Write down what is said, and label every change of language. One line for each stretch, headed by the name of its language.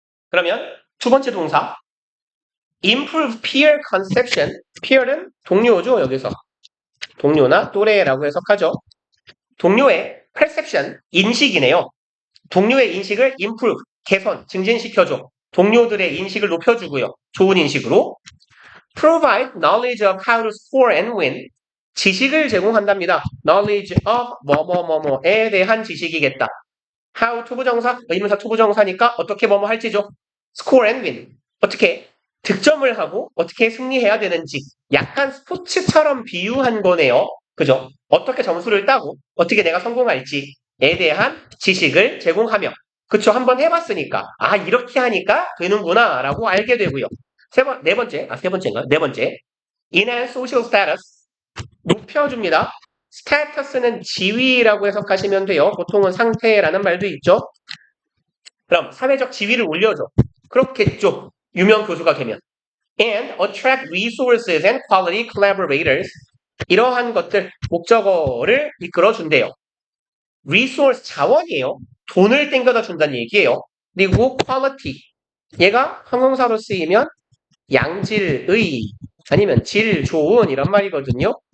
Korean: 그러면 두 번째 동사
English: improve peer conception.
Korean: peer는 동료죠. 여기서 동료나 또래라고 해석하죠. 동료의 perception, 인식이네요. 동료의 인식을 improve, 개선, 증진시켜줘. 동료들의 인식을 높여주고요. 좋은 인식으로.
English: provide knowledge of how to score and win.
Korean: 지식을 제공한답니다.
English: knowledge of
Korean: 뭐뭐뭐뭐에 대한 지식이겠다. how 투부정사, 의문사 투부정사니까 어떻게 뭐뭐 할지죠.
English: score and win.
Korean: 어떻게 득점을 하고 어떻게 승리해야 되는지 약간 스포츠처럼 비유한 거네요. 그죠? 어떻게 점수를 따고 어떻게 내가 성공할지에 대한 지식을 제공하며 그쵸? 한번 해봤으니까 아 이렇게 하니까 되는구나 라고 알게 되고요. 네 번째, 세 번째인가? 네 번째,
English: enhance social status
Korean: 높여줍니다. 스테이터스는 지위라고 해석하시면 돼요. 보통은 상태라는 말도 있죠. 그럼 사회적 지위를 올려줘. 그렇겠죠. 유명 교수가 되면.
English: And attract resources and quality collaborators.
Korean: 이러한 것들, 목적어를 이끌어준대요. resource 자원이에요. 돈을 땡겨다 준다는 얘기예요. 그리고 quality. 얘가 형용사로 쓰이면 양질의 아니면 질 좋은 이런 말이거든요.